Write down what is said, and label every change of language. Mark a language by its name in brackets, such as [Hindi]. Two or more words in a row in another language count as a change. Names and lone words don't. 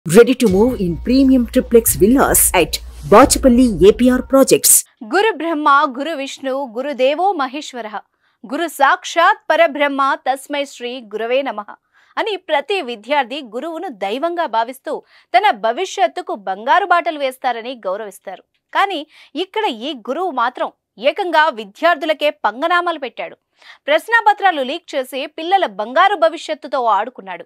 [English] Ready to move in premium triplex villas at Bachapalli APR Projects. [Sanskrit] गुरु ब्रह्मा, गुरु विष्णु, गुरु देवो महेश्वरः, गुरु साक्षात् परब्रह्म, तस्मै श्री गुरवे नमः. [Telugu] అని ప్రతి విద్యార్థి గురువును దైవంగా భావిస్తూ తన భవిష్యత్తుకు బంగారు బాటలు వేస్తారని గౌరవిస్తారు. కానీ ఇక్కడ ఈ గురువు మాత్రం ఏకంగా విద్యార్థులకే పంగనామాలు పెట్టాడు. ప్రశ్నాపత్రాలు లీక్ చేసి పిల్లల బంగారు భవిష్యత్తుతో ఆడుకున్నాడు.